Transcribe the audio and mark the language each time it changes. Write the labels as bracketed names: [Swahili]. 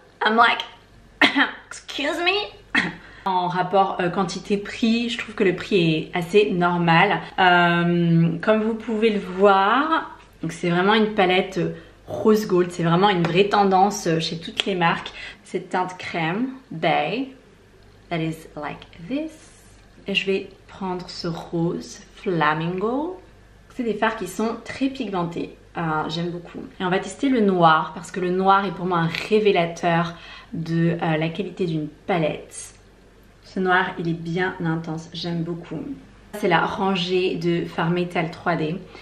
[English] I'm like, excuse me. [French] En rapport quantité-prix, je trouve que le prix est assez normal. Comme vous pouvez le voir, c'est vraiment une palette rose gold. C'est vraiment une vraie tendance chez toutes les marques. Cette teinte crème, Bay, [English] that is like this. [French] Et je vais prendre ce rose Flamingo. C'est des fards qui sont très pigmentés. J'aime beaucoup. Et on va tester le noir parce que le noir est pour moi un révélateur de la qualité d'une palette. Ce noir, il est bien intense. J'aime beaucoup. C'est la rangée de fard métal 3D.